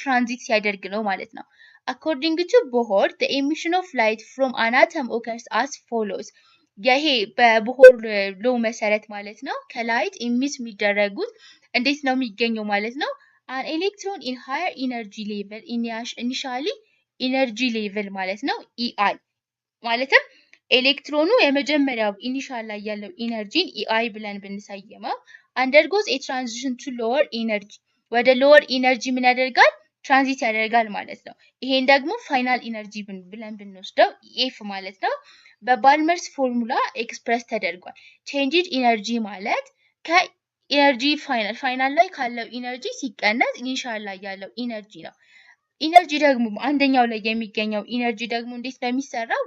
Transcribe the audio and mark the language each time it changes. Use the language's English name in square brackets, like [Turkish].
[Amharic] ትራንዚት ሲያደርግ ነው ማለት ነው። [English] According to Bohr, the emission of light from an atom occurs as follows. [Amharic] ይሄ በቦሆር ሎ መሰረት ማለት ነው ከላይት ኢሚት የሚደረጉት እንዴት ነው የሚገኘው ማለት ነው? [English] An electron in higher energy level initially energy level [Amharic] ማለት ነው EI ማለትም ኤሌክትሮኑ የመጀመሪያው ኢኒሻል ላይ ያለው ኢነርጂን EI ብለን ብንሰየመው [English] undergoes a transition to lower energy ወደ lower energy [Amharic] ምን ያደርጋል? ትራንዚት ያደርጋል ማለት ነው። ይሄን ደግሞ ፋይናል ኢነርጂ ብለን ብንወስደው EF ማለት ነው። በባልመርስ ፎርሙላ ኤክስፕረስ ተደርጓል። ቼንጅድ ኢነርጂ ማለት ኢነርጂ ፋይናል ላይ ካለው ኢነርጂ ሲቀነስ ኢኒሻል ላይ ያለው ኢነርጂ ነው። ኢነርጂ ደግሞ አንደኛው ላይ የሚገኘው ኢነርጂ ደግሞ እንዴት ነው የሚሰራው?